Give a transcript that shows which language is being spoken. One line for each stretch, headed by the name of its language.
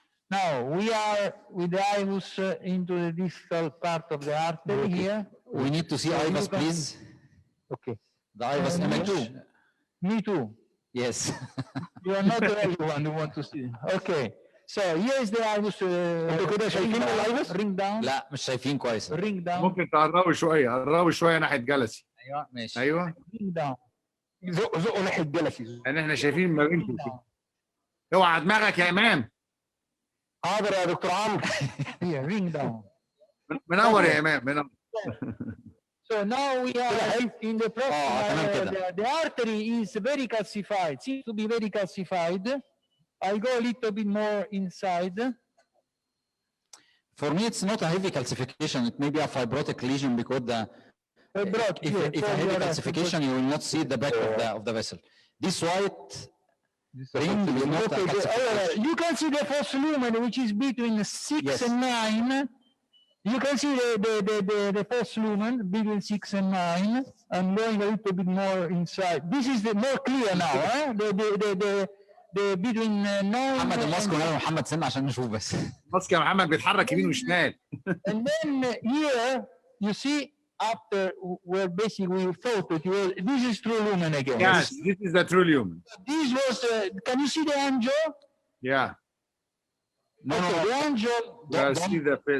English: Now we are with the IRUS into the distal part of the artery here. We need to see IVUS, please. Okay. The IVUS image. Me too. Yes. You are not the only one who want to see. Okay. So here is the IVUS.
Arabic: كده شايفين الIVUS؟
English: Ring down.
Arabic: لا مش شايفين كويس.
English: Ring down.
Arabic: ممكن تقربوا شويه، قربوا شويه ناحيه جلسي. ايوه ماشي. ايوه.
English: Ring down.
Arabic: زقوا ناحيه جلسي. لان احنا شايفين ما بينكم كده. اوعى دماغك يا امام. حاضر يا دكتور عمرو.
English: Here, ring down.
Arabic: منور يا امام منور.
English: So now we are in the proximal. The artery is very calcified. Seems to be very calcified. I'll go a little bit more inside. For me, it's not a heavy calcification. It may be a fibrotic lesion because if a heavy calcification, you will not see the back of the vessel. This white ring is not a calcification. You can see the false lumen, which is between 6 and 9. You can see the false lumen between 6 and 9. I'm going a little bit more inside. This is the more clear now. The between 9
Arabic: محمد الماسك هنا محمد سن عشان نشوف بس. الماسك يا محمد بيتحرك يمين وشمال.
English: And then here you see after where basically we thought that this is true lumen again. Yes, this is the true lumen. This was. Can you see the angel? Yeah. No, the angel. See the